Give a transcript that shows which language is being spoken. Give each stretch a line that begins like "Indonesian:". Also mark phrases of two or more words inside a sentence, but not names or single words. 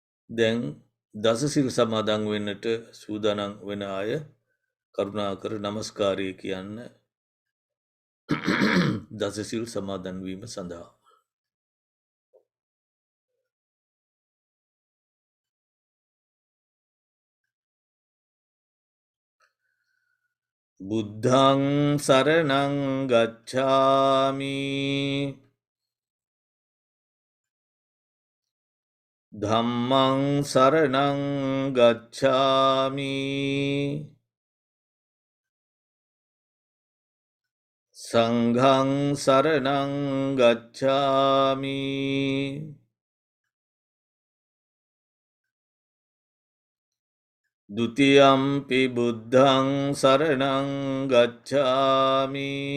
Sinhala: දැන් දසසිල් සමාදන් වෙන්නට සූදානම් වෙන අය කරුණාකර නමස්කාරය කියන්න දසසිල් සමාදන්වීම සඳහා.
Pali: බුද්ධං සරණං ගච්ඡාමි ධම්මං සරණං ගච්ඡාමි සංඝං සරණං ගච්ඡාමි ဒ ුතියම්පි බුද්ධං සරණං ගච්ඡාමි